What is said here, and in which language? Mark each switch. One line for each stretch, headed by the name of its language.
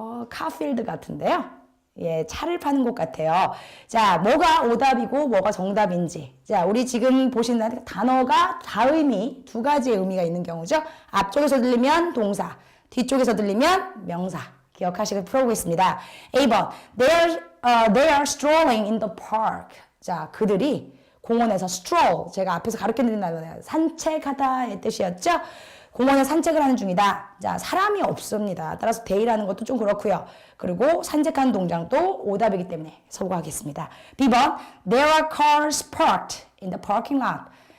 Korean: 카필드 같은데요. 예, 차를 파는 곳 같아요. 자, 뭐가 오답이고 뭐가 정답인지. 자, 우리 지금 보시는 단어가 다의미, 두 가지의 의미가 있는 경우죠. 앞쪽에서 들리면 동사, 뒤쪽에서 들리면 명사. 기억하시고 풀어보겠습니다.
English: A번, they are strolling in the park.
Korean: 자, 그들이 공원에서 stroll, 제가 앞에서 가르쳐드린 단어예요. 산책하다의 뜻이었죠. 공원에 산책을 하는 중이다. 자, 사람이 없습니다. 따라서 they라는 것도 좀 그렇고요. 그리고 산책하는 동작도 오답이기 때문에 서구하겠습니다.
English: B번, there are cars parked in the parking lot.